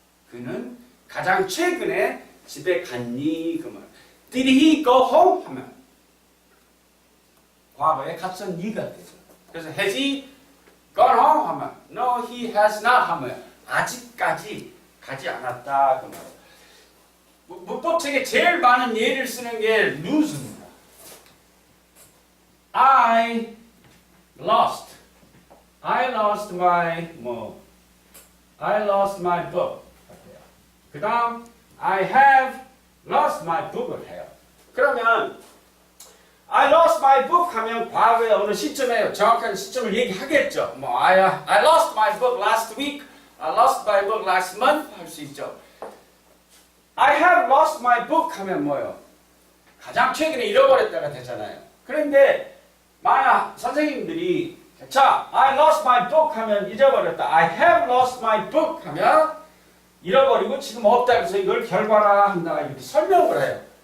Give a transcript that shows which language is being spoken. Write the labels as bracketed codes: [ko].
[ko] 그는 가장 최근에 집에 갔니? 그 말. [en] Did he go home? [ko] 하면 과거에 갔었니가 되죠. [en] 그래서 has he gone home? [ko] 하면 [en] no, he has not [ko] 하면 아직까지 가지 않았다. 그 말. 문법책에 제일 많은 예를 쓰는 게 lose입니다. [en] I lost my book. [ko] 그 다음 [en] I have lost my book을 해요. [ko] 그러면 [en] I lost my book [ko] 하면 과거의 어느 시점에 정확한 시점을 얘기하겠죠. [en] 뭐 I lost my book last week, I lost my book last month [ko] 할 수 있죠. [en] I have lost my book [ko] 하면 뭐예요? 가장 최근에 잃어버렸다가 되잖아요. 그런데 만약 선생님들이 자, [en] I lost my book [ko] 하면 잊어버렸다. [en] I have lost my book [ko] 하면 잃어버리고 지금 없다 해서 이걸 결과라 한다 이렇게 설명을 해요.